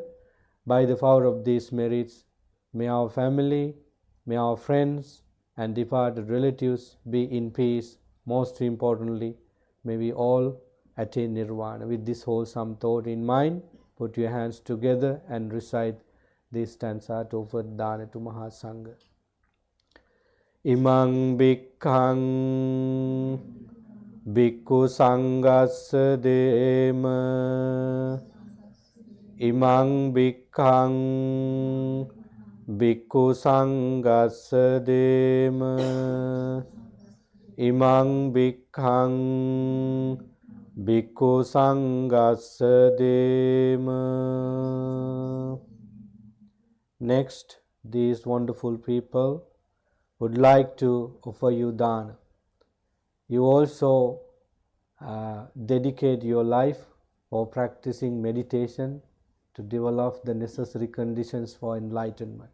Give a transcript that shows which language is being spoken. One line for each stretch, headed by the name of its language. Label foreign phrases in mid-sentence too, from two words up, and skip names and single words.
English: By the power of these merits, may our family, may our friends and departed relatives be in peace. Most importantly, may we all attain nirvana. With this wholesome thought in mind, put your hands together and recite this stanza to offer dana to Mahasangha.
Pali: Imang bhikkhang bhikkhu sanghassa dema. Imang bhikkhang bhikkhu sanghassa dema. Imang bhikkhang bhikkhu sanghassa dema.
English: Next, these wonderful people would like to offer you dana. You also dedicate your life for practicing meditation to develop the necessary conditions for enlightenment.